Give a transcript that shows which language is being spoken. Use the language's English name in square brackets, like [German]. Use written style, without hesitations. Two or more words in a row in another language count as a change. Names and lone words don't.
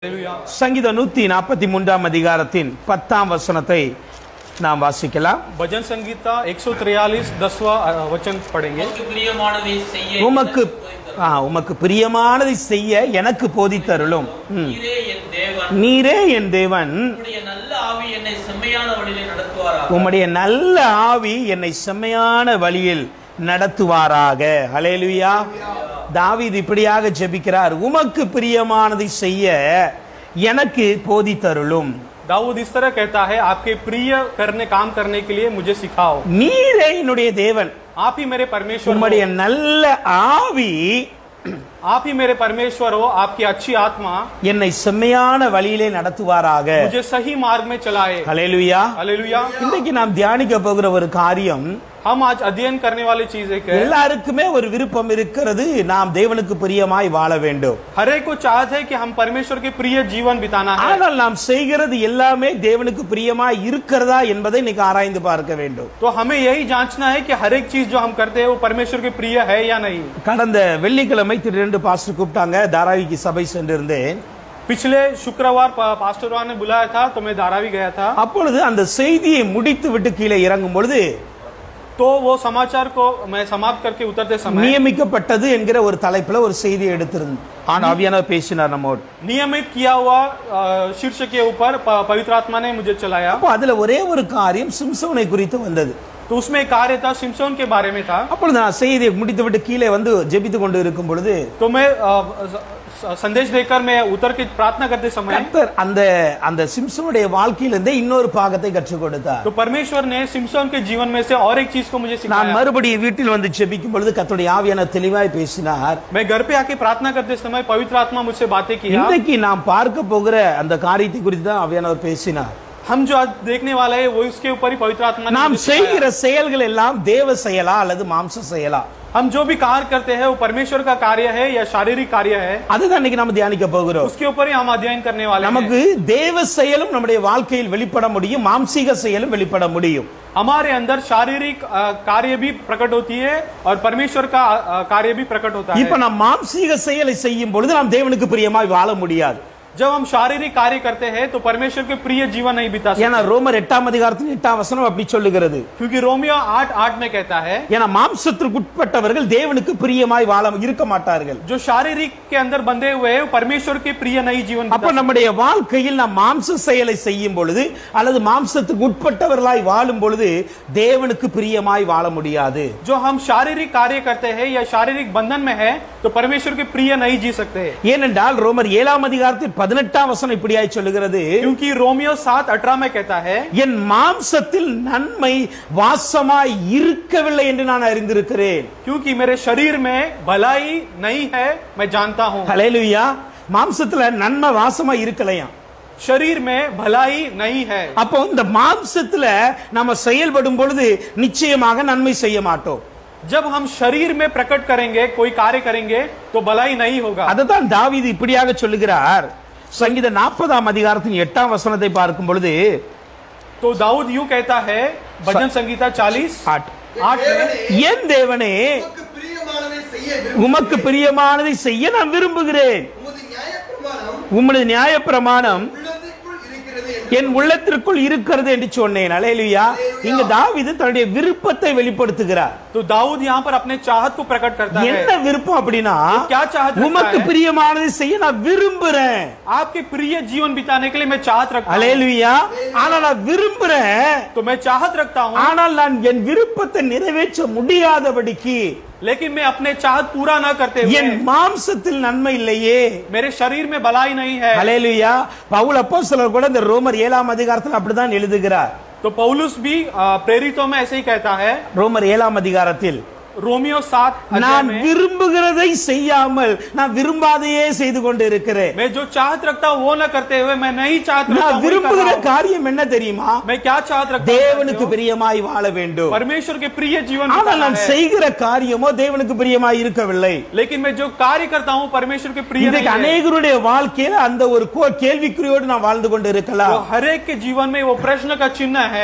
[Tamil] சங்கீதம் 143 அதிகாரத்தின் 10ஆம் வசனத்தை நாம் வாசிக்கலாம். [Hindi] भजन संगीता 143 10वां वचन पढ़ेंगे. [Tamil] உமக்கு பிரியமானதை செய்ய எனக்கு போதித்தருளும். நீரே என் தேவன், உம்முடைய நல்ல ஆவி என்னை செம்மையான வழியில் நடத்துவாராக. ஹல்லேலூயா. தாவீது இப்படியாக ஜெபிக்கிறார், உமக்கு பிரியமானதை செய்ய எனக்கு போதித்தருளும். [Hindi] दाऊद इस तरह कहता है, आपके प्रिय काम करने के लिए मुझे सिखाओ. [Tamil] நீரே என்னுடைய தேவன், [Hindi] आप ही मेरे परमेश्वर, [Tamil] உம்முடைய நல்ல ஆவி, [Hindi] आप ही मेरे परमेश्वर हो, आपकी अच्छी आत्मा [Tamil] என்னை செம்மையான வழியிலே நடத்துவாராக, [Hindi] मुझे सही मार्ग में चलाए. [Tamil] ஹல்லேலூயா. [Hindi] हालेलुया. [Tamil] இன்னைக்கு நாம் தியானிக்க போகிற ஒரு காரியம், [Hindi] हम आज अध्ययन करने वाली चीज है, [Tamil] எல்லாருக்குமே ஒரு விருப்பம் இருக்கிறது, நாம் தேவனுக்கு பிரியமாய் வாழ வேண்டும். [Hindi] हर एक को चाहत है कि हम परमेश्वर के प्रिय जीवन बिताना है. [Tamil] ஆனால் நாம் செய்கிறது எல்லாமே தேவனுக்கு பிரியமாய் இருக்கிறதா என்பதை இன்னைக்கு ஆராய்ந்து பார்க்க வேண்டும். [Hindi] तो हमें यही जांचना है कि हर एक चीज जो हम करते हैं वो परमेश्वर के प्रिय है या नहीं. [Tamil] கடந்த வெள்ளிக்கிழமை 2 பாஸ்டர் கூப்பிட்டாங்க, தாராவிக்கு சபை சென்றிருந்தேன். [Hindi] पिछले शुक्रवार पास्टर ने बुलाया था, तो मैं धारावी गया था. [Tamil] அப்பொழுது அந்த செய்தியை முடித்து விட்டு கீழே இறங்கும் பொழுது, [Hindi] तो वो समाचार को मैं समाप्त करके उतरते समय [Tamil] நியமிக்கப்பட்டது என்கிற ஒரு தலைப்புல ஒரு செய்தியை எடுத்திருந்தேன். ஆவியானவர் பேசினார் நம்மோடு. [Hindi] नियमित किया हुआ शीर्षक के ऊपर पवित्र आत्मा ने मुझे चलाया. [Tamil] அப்ப அதுல ஒரே ஒரு காரியம் சிம்சோனை குறித்து வந்தது. [Hindi] तो उसमें एक कार्य था, सिमसोन के बारे में था. [Tamil] அப்பொழுது நான் செய்தியை முடித்துவிட்டு கீழே வந்து ஜெபித்து கொண்டு இருக்கும் பொழுது, [Hindi] तो मैं संदेश देकर मैं उतर के प्रार्थना करते समय [Tamil] கர்த்தர் அந்த சிம்சோனுடைய வாழ்க்கையிலிருந்து இன்னொரு பாகத்தை கற்றுக் கொடுத்தார். [Hindi] तो परमेश्वर ने सिमसोन के जीवन में से और एक चीज को मुझे सिखाया. [Tamil] நான் மறுபடியும் வீட்டில் வந்து ஜெபிக்கும் பொழுது கர்த்தருடைய ஆவியானவர் தெளிவாய் பேசினார். [Hindi] मैं घर पे आके प्रार्थना करते समय पवित्र आत्मा मुझसे बातें किया. [Tamil] இன்னைக்கு நாம் பார்க்க போகிற அந்த காரியத்தை குறித்து தான் ஆவியானவர் பேசினார். [Hindi] हम जो आज देखने वाले हैं वो इसके ऊपर ही पवित्र आत्मा ने [Tamil] நாம் செய்கிற செயல்கள் எல்லாம் தேவ செயலா அல்லது மாம்ச செயலா? [Hindi] हम जो भी कार्य करते हैं वो परमेश्वर का कार्य है या शारीरिक कार्य है, [Tamil] அதுதான் இன்னைக்கு நாம தியானிக்க போகிறோம். [Hindi] उसके ऊपर ही हम अध्ययन करने वाले हैं. [Tamil] நமக்கு தேவ செயலும் நம்முடைய வாழ்க்கையில் வெளிப்பட முடியும், மாம்சீக செயலும் வெளிப்பட முடியும். [Hindi] हमारे अंदर शारीरिक कार्य भी प्रकट होती है और परमेश्वर का कार्य भी प्रकट होता है. [Tamil] இப்ப நாம் மாம்சீக செயலை செய்யும் பொழுது நாம் தேவனுக்கு பிரியமாய் வாழ முடியாது. [Hindi] जब हम शारीरिक कार्य करते हैं तो परमेश्वर के प्रिय जीवन नहीं बिता सकते. [Tamil] ஏன்னா ரோமர் 8ஆம் அதிகாரத்தின் 8ஆம் வசனம் அப்படி சொல்லுகிறது. [Hindi] क्योंकि रोमियो 8:8 में कहता है, [Tamil] ஏன்னா மாம்சத்திற்கு உட்பட்டவர்கள் தேவனுக்கு பிரியமாய் வாழ இருக்க மாட்டார்கள். [Hindi] जो शारीरिक के अंदर बंधे हुए हैं परमेश्वर के प्रिय नहीं जीवन बिता [Tamil] அப்ப நம்முடைய வாழ்க்கையில் நாம் மாம்ச செயலை செய்யும் பொழுது அல்லது மாம்சத்துக்கு உட்பட்டவர்களாய் வாழும் பொழுது தேவனுக்கு பிரியமாய் வாழ முடியாது. [Hindi] जो हम शारीरिक कार्य करते हैं या शारीरिक बंधन में है तो परमेश्वर के प्रिय नहीं जी सकते. [Tamil] ஏனென்றால் ரோமர் 7ஆம் அதிகாரத்தில் 18ஆம் வசனம் இப்படியாய் சொல்லுகிறது, [Hindi] क्योंकि रोमियो 7:18 में कहता है, [Tamil] என் மாம்சத்தில் நன்மை வாசமாய் இருக்கவில்லை என்று நான் அறிந்திருக்கிறேன். [Hindi] क्योंकि मेरे शरीर में भलाई नहीं है मैं जानता हूं. [Tamil] ஹல்லேலூயா. மாம்சத்துல நன்மை வாசமாய் இருக்கலையா? [Hindi] शरीर में भलाई नहीं है. [Tamil] அப்போ இந்த மாம்சத்துல நம்ம செயல்படும் பொழுது நிச்சயமாக நன்மை செய்ய மாட்டோம். [Hindi] जब हम शरीर में प्रकट करेंगे, कोई कार्य करेंगे तो भलाई नहीं होगा. [Tamil] அதுதான் தாவீது இப்படியாக சொல்லுகிறார். சங்கீத 40ஆம் அதிகாரத்தின் 8ஆம் வசனத்தை பார்க்கும் பொழுது, [Hindi] तो दाऊद यूं कहता है, भजन संगीता 40:8 में, [Tamil] என் தேவனே உமக்கு பிரியமானதை செய்ய நான் விரும்புகிறேன், உம்முடைய நியாயப்பிரமாணம் என் உள்ளத்திற்குள் இருக்கிறது என்று சொன்னேன். அல்லேலூயா. இங்க தாவீது தன்னுடைய விருப்பத்தை வெளிப்படுத்துகிறார். [Hindi] तो दाऊद यहाँ पर अपने चाहत को प्रकट करता है. [Tamil] என்ன விருப்பம் அப்படின்னா, [Hindi] क्या चाहत रखता है? [Tamil] உமக்கு பிரியமானதை செய்ய நான் விரும்புறேன். [Hindi] आपके प्रिय जीवन बिताने के लिए मैं चाहत रखता हूं. [Tamil] அல்லேலூயா. ஆனா நான் விரும்புறேன், [Hindi] तो मैं चाहत रखता हूं, [Tamil] ஆனால் நான் என் விருப்பத்தை நிறைவேற்ற முடியாதபடிக்கு, [Hindi] लेकिन मैं अपने चाहत पूरा ना करते [Tamil] என் [Hindi] हुए [Tamil] மாம்சத்தில் நன்மை இல்லையே. [Hindi] मेरे शरीर में भलाई नहीं है. [Tamil] அல்லேலூயா. பவுல் அப்போஸ்தலர் கூட இந்த ரோமர் 7ஆம் அதிகாரத்தில் அப்படிதான் எழுதுகிறார். [Hindi] तो पौलुस भी प्रेरितों में ऐसे ही कहता है, [Tamil] ரோமர் 7ஆம் அதிகாரத்தில், [Hindi] रोमियो 7 [Tamil] நான் [Hindi] में, [Tamil] விரும்புகிறதை செய்யாமல் நான் விரும்பாதையே செய்து கொண்டு இருக்கிறேன். [Hindi] मैं जो चाहत रखता हूं वो ना करते हुए मैं नहीं चाहत रखता [Tamil] நான் [Hindi] हूं, [Tamil] விரும்புகிற காரியம் என்ன தெரியுமா? [Hindi] मैं क्या चाहत रखता हूं? [Tamil] தேவனுக்கு பிரியமாய் வாழ வேண்டும். [Hindi] परमेश्वर के प्रिय जीवन [Tamil] ஆனால் [Hindi] बिताना [Tamil] நான் [Hindi] है. [Tamil] செய்கிற காரியமோ தேவனுக்கு பிரியமாய் இருக்கவில்லை. [Hindi] लेकिन मैं जो कार्य करता हूं परमेश्वर के प्रिय नहीं [Tamil] இன்றைக்கு [Hindi] है. [Tamil] அநேகருடைய வாழ்க்கையில அந்த ஒரு கேள்விக்குறியோடு நான் வாழ்ந்து கொண்டு இருக்கலாம். [Hindi] तो हर एक के जीवन में वो प्रश्न का चिन्ह है,